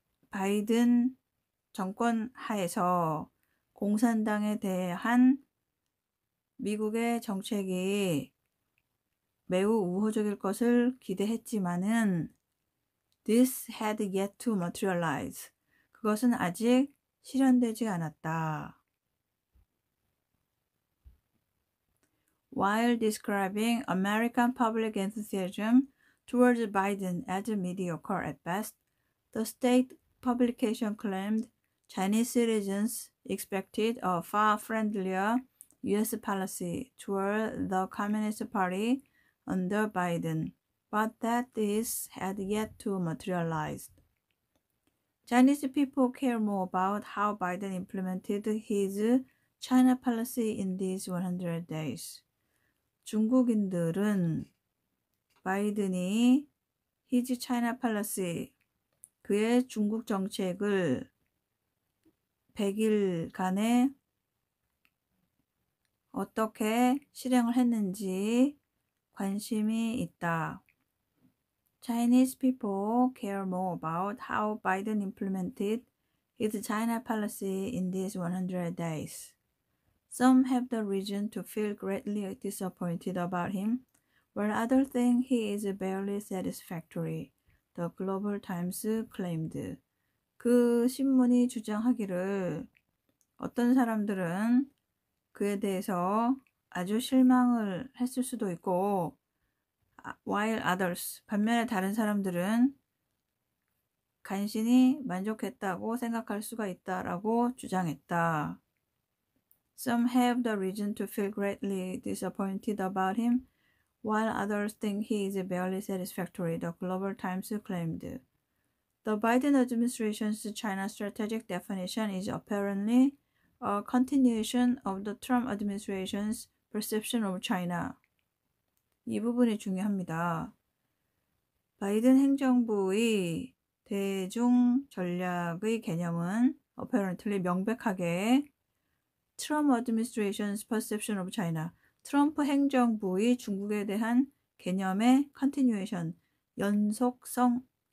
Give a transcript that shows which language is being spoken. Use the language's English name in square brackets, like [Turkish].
[Korean] 바이든 정권 하에서 공산당에 대한 미국의 정책이 매우 우호적일 것을 기대했지만은 [English] this had yet to materialize. [Korean] 그것은 아직 실현되지 않았다. [English] While describing American public enthusiasm towards Biden as mediocre at best, the state publication claimed Chinese citizens expected a far friendlier U.S. policy toward the Communist Party under Biden, but that this had yet to materialize. Chinese people care more about how Biden implemented his China policy in these 100 days. [Korean] 중국인들은 바이든이 [English] his China policy, [Korean] 그의 중국 정책을 100일간에 어떻게 실행을 했는지 관심이 있다. [English] Chinese people care more about how Biden implemented his China policy in these 100 days. Some have the reason to feel greatly disappointed about him, while others think he is barely satisfactory, the Global Times claimed. [Korean] 그 신문이 주장하기를 어떤 사람들은 그에 대해서 아주 실망을 했을 수도 있고, [English] while others, [Korean] 반면에 다른 사람들은 간신히 만족했다고 생각할 수가 있다라고 주장했다. [English] Some have the reason to feel greatly disappointed about him, while others think he is barely satisfactory, the Global Times claimed. The Biden administration's China strategic definition is apparently a continuation of the Trump administration's perception of China. [Korean] 이 부분이 중요합니다. 바이든 행정부의 대중 전략의 개념은 [English] apparently [Korean] 명백하게 [English] Trump administration's perception of China, [Korean] 트럼프 행정부의 중국에 대한 개념의 [English] continuation, [Korean] 연속성입니다.